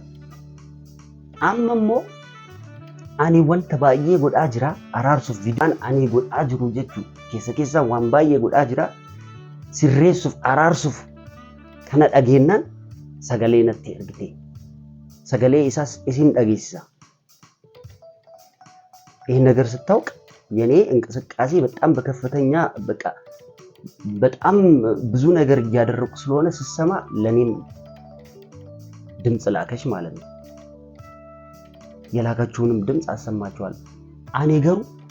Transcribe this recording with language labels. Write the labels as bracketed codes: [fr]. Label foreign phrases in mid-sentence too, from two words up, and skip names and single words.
[om] Amma immoo ani wanta baay'ee godhaa jira araarsuuf viidiyoon ani godhaa jiru jechuudha keessa waan baay'ee godhaa jira sirreessuuf araarsuuf kana dhageennan sagalee natti ergite sagalee isaas isin dhageessisa. [am] ይሄን ነገር ስታውቅ የኔ እንቅስቃሴ በጣም በከፍተኛ በጣም ብዙ ነገር እያደረኩ ስለሆነ ስሰማ ለኔም ድምጽ ላከሽ ማለት ነው። የላካችሁንም ድምጽ አሰማችኋለሁ። አኔ ገሩ